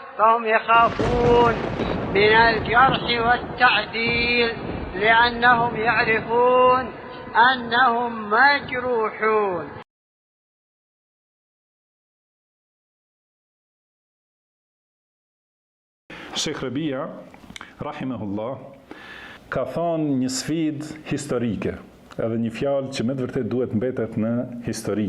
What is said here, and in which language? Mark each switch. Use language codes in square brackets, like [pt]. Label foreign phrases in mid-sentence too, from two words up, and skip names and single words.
[ar] فهم يخافون من الجرح والتعديل لأنهم يعرفون أنهم مجروحون. [sq] Sheikh Rabia, rahimahullah, ka thonë një sfidë historike, edhe një fjalë që me të vërtet duhet mbetet në histori.